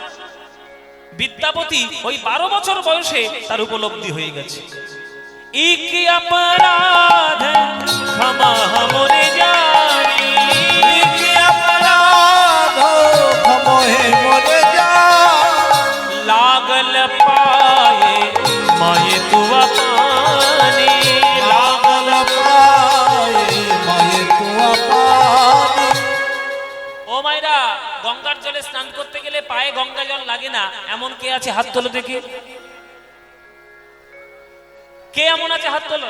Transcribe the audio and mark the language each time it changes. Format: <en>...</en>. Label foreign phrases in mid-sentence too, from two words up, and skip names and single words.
<bn>বিদ্যাপতি ওই 12 বছর বয়সে তার উপলব্ধি হয়ে গেছে।</bn> <mai>इक अपराध क्षमा मोरे जानि, इक अपराध क्षमा हे मोरे जानि। लागल पाए माये तुआ पानी, लागल पाए माये तुआ पानि।</mai> <bn>ও মাইরা, গঙ্গার জলে স্নান করতে গেলে পায়ে গঙ্গা জল লাগে না এমন কে আছে? হাত তোলো দেখি। কে এমন আছে? হাত তোলো।</bn>